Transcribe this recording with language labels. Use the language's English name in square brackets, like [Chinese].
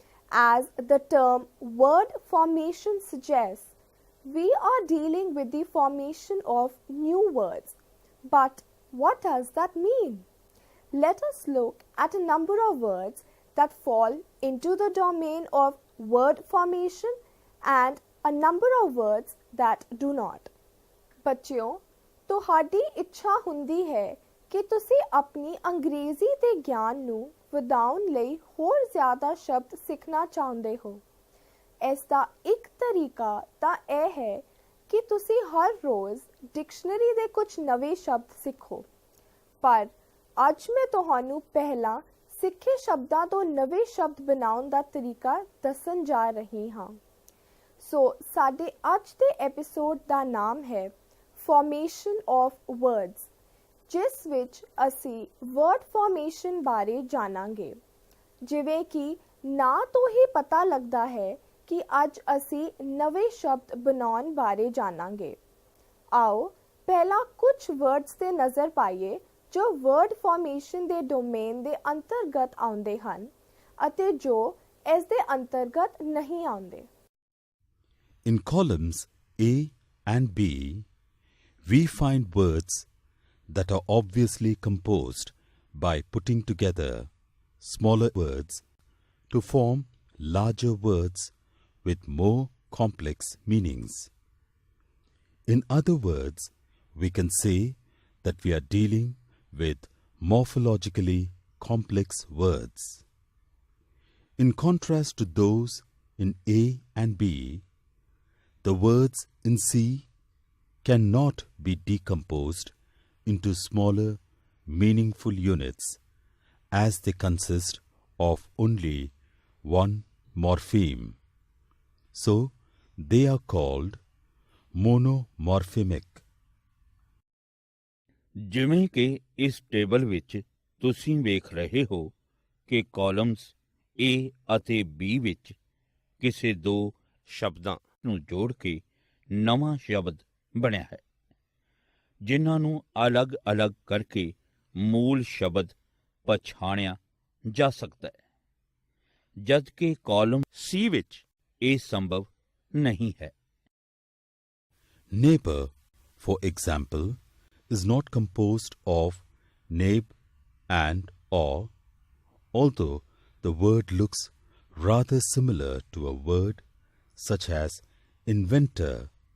[English] As the term word formation suggests, we are dealing with the formation of new words. But what does that mean? Let us look at a number of words that fall into the domain of word formation and a number of words that do not. [Punjabi] ਬੱਚਿਓ, ਤੁਹਾਡੀ ਇੱਛਾ ਹੁੰਦੀ ਹੈ ਕਿ ਤੁਸੀਂ ਆਪਣੀ ਅੰਗਰੇਜ਼ੀ ਦੇ ਗਿਆਨ ਨੂੰ ਵਧਾਉਣ ਲਈ ਹੋਰ ਜ਼ਿਆਦਾ ਸ਼ਬਦ ਸਿੱਖਣਾ ਚਾਹੁੰਦੇ ਹੋ। ਇਸ ਦਾ ਇੱਕ ਤਰੀਕਾ ਤਾਂ ਇਹ ਹੈ ਕਿ ਤੁਸੀਂ ਹਰ ਰੋਜ਼ ਡਿਕਸ਼ਨਰੀ ਦੇ ਕੁਝ ਨਵੇਂ ਸ਼ਬਦ ਸਿੱਖੋ। ਪਰ ਅੱਜ ਮੈਂ ਤੁਹਾਨੂੰ ਪਹਿਲਾਂ ਸਿੱਖੇ ਸ਼ਬਦਾਂ ਤੋਂ ਨਵੇਂ ਸ਼ਬਦ ਬਣਾਉਣ ਦਾ ਤਰੀਕਾ ਦੱਸਣ ਜਾ ਰਹੀ ਹਾਂ। ਸੋ ਸਾਡੇ ਅੱਜ ਦੇ ਐਪੀਸੋਡ ਦਾ ਨਾਮ ਹੈ [English] formation of words, [Punjabi] ਜਿਸ ਵਿੱਚ ਅਸੀਂ ਵਰਡ ਫਾਰਮੇਸ਼ਨ ਬਾਰੇ ਜਾਣਾਂਗੇ। ਜਿਵੇਂ ਕਿ ਨਾਂ ਤੋਂ ਹੀ ਪਤਾ ਲੱਗਦਾ ਹੈ ਕਿ ਅੱਜ ਅਸੀਂ ਨਵੇਂ ਸ਼ਬਦ ਬਣਾਉਣ ਬਾਰੇ ਜਾਣਾਂਗੇ। ਆਓ ਪਹਿਲਾਂ ਕੁਝ ਵਰਡਸ ਤੇ ਨਜ਼ਰ ਪਾਈਏ ਜੋ ਵਰਡ ਫਾਰਮੇਸ਼ਨ ਦੇ ਡੋਮੇਨ ਦੇ ਅੰਤਰਗਤ ਆਉਂਦੇ ਹਨ ਅਤੇ ਜੋ ਇਸ ਦੇ ਅੰਤਰਗਤ ਨਹੀਂ ਆਉਂਦੇ। [English] In columns A and B, we find words that are obviously composed by putting together smaller words to form larger words with more complex meanings. In other words, we can say that we are dealing with morphologically complex words. In contrast to those in A and B, the words in C cannot be decomposed into smaller, meaningful units as they consist of only one morpheme. So, they are called monomorphemic. [Punjabi] ਜਿਵੇਂ ਕਿ ਇਸ table ਵਿੱਚ ਤੁਸੀਂ ਵੇਖ ਰਹੇ ਹੋ ਕਿ columns A ਅਤੇ B ਵਿੱਚ ਕਿਸੇ ਦੋ ਸ਼ਬਦਾਂ ਨੂੰ ਜੋੜ ਕੇ ਨਵਾਂ ਸ਼ਬਦ ਬਣਿਆ ਹੈ, ਜਿਨ੍ਹਾਂ ਨੂੰ ਅਲੱਗ-ਅਲੱਗ ਕਰਕੇ ਮੂਲ ਸ਼ਬਦ ਪਛਾਣਿਆ ਜਾ ਸਕਦਾ ਹੈ, ਜਦ ਕਿ ਕਾਲਮ C ਵਿੱਚ ਇਹ ਸੰਭਵ ਨਹੀਂ ਹੈ। [English] Neighbor, for example, is not composed of neb and or, although the word looks rather similar to a word such as inventor.